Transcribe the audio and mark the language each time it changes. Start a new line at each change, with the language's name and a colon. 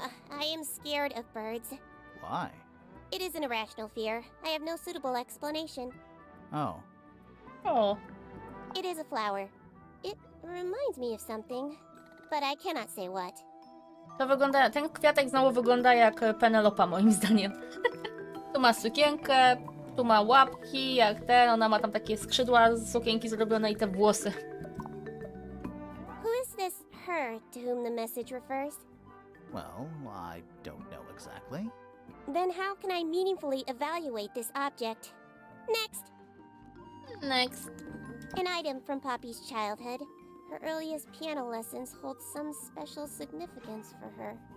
English: I am scared of birds. Why? It is an irrational fear. I have no suitable explanation. Oh. O, It is a flower. It reminds me of something, but I cannot say what.
Polish: to wygląda... Ten kwiatek znowu wygląda jak Penelopa, moim zdaniem. Tu ma sukienkę, tu ma łapki, jak ten. Ona ma tam takie skrzydła z sukienki zrobione i te włosy.
English: Who is this her to whom the message refers? Well, I don't know exactly. Then how can I meaningfully evaluate this object? Next! Next. An item from Poppy's childhood. Her earliest piano lessons hold some special significance for her.